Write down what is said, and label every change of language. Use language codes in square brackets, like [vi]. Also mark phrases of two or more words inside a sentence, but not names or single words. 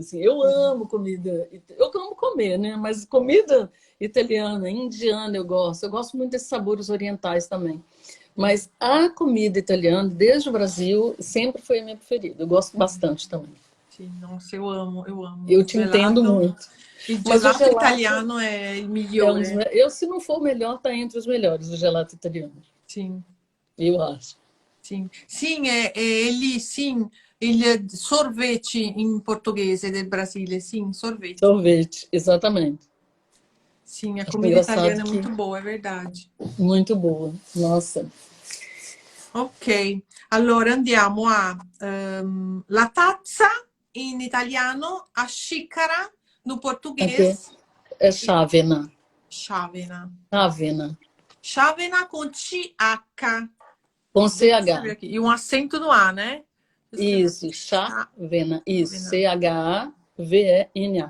[pt] Assim. Eu amo comida. Eu amo comer, né? Mas comida italiana, indiana, eu gosto. Eu gosto muito desses sabores orientais também. Mas a comida italiana, desde o Brasil, sempre foi a minha preferida. Eu gosto bastante também. Sì, nossa, eu amo, eu amo. Eu [it] Il [pt] te entendo [it] gelato, [pt] muito. [it] il [pt] Mas o gelato gelato [it] italiano è il [pt] é um dos... [it] migliore. [pt] Eu, se não for o melhor, tá entre os melhores, o [it] gelato italiano. Sì, [pt] Eu acho. [it] sì. Sì, è lì, sì, il [pt] sorvete in [it] portoghese del Brasile, sì, [pt] sorvete. Sorvete, exatamente. Sim, a Acho comida engraçado italiana é que muito boa, é verdade. muito boa. Nossa. [it] Ok, allora andiamo a la tazza in italiano, [pt] a xícara no Aqui português, é e chávena. chávena. Chávena. Chávena com CH. Com Deixa eu escrever CH. aqui. E um acento no A, né? Deixa eu escrever Isso, aqui. chávena. Isso, Chávena. CHAVENA.